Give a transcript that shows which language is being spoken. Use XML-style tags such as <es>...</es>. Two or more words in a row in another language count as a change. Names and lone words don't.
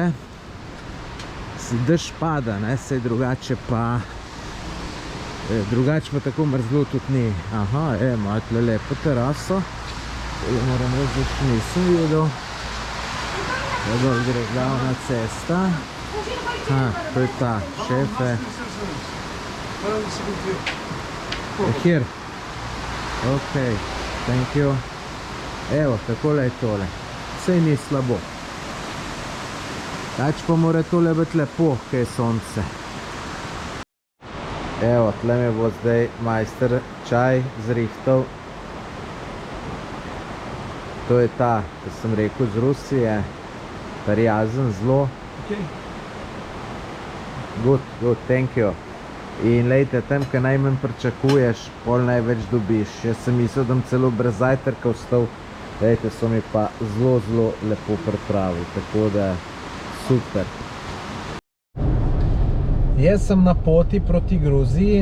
<sl>Dež pada, ne, sej drugače pa tako mrzlo tudi ni. Aha, ima tle lepo teraso. Moram reči, da še nisem videl. Dol gre glavna cesta. To je ta, šefe. Here.</sl> <en>Ok, thank you.</en> <sl>Evo, takole je tole. Sej ni slabo. Tač pa mora tole biti lepo, kaj je sonce. Evo, tle mi bo zdaj majster čaj zrihtal. To je ta, ko sem rekel, z Rusije. Prijazen, zelo.</sl> <en>Good, thank you.</en> <sl>In lejte, tem, kaj najmanj pričakuješ, pol največ dobiš. Jaz sem mislil, da bom celo brez zajtrka vstal. Lejte, so mi pa zelo lepo pripravili, tako da super. Jaz sem na poti proti Gruziji.</sl>